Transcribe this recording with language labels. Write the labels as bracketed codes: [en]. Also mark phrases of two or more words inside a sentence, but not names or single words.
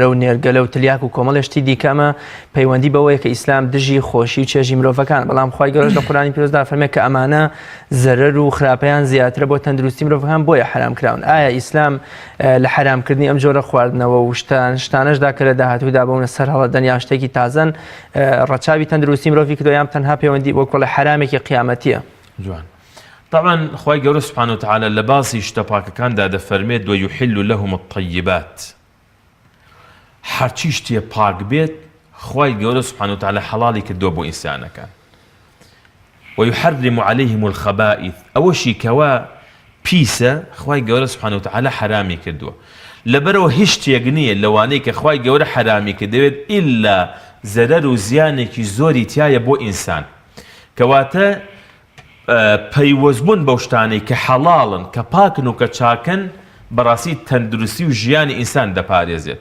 [ckb] و نێرگەلە و تلیاک و کۆمەڵ شتی دیکەمە پەیوەندی بەوەیە کە ئیسلام دژی خۆشی و چێژی مرۆڤەکان بەڵام خوای گەورەش لە قورئانی پیرۆزدا فەرمێ کە ئەمانە زەرەر و خراپەیان زیاترە بۆ تەندروستی مرۆڤەکان بۆیە حرام کراون ئایا ئیسلام لە حرامکردنی ئەم جۆرە خواردنەوە و شتانەشدا کە لە داهاتوودا بەونە سەر هەڵەدەن یا شتێکی تازەن ڕەچاوی تەندروستی مرۆڤی کردووە یان تەنها پەیوەندی بۆ کۆڵە حرامێکی قیامەتیە جوان طبعا خوای گەورە [ar] سبحانه وتعالى [ckb] لە باسی شتە پاکەکاندا دەفەرمێت [ar] ويحل لهم الطيبات [ckb] هەرچی شتێ پاک بێت خوای گەورە [ar] سبحانه وتعالى [ckb] حەڵاڵی کردووە بۆ ئینسانەکان [ar] ويحرم عليهم الخبائث [ckb] ئەوەشی کەوا پیسە خوای گەورە [ar] سبحانه وتعالى [ckb] حرامی کردووە لەبەرەوە هیچ شتێک نییە لەوانەیە کە خوای گەورە حرامی کردوێت ئیلا زەرەر و زیانێکی زۆری تایە بۆ ئینسان کەواتە پەیوەستبوون بەو شتانەی کە حەڵاڵن کە پاکن و کە چاکن بەڕاستی تەندروستی و ژیانی ئینسان دەپارێزێت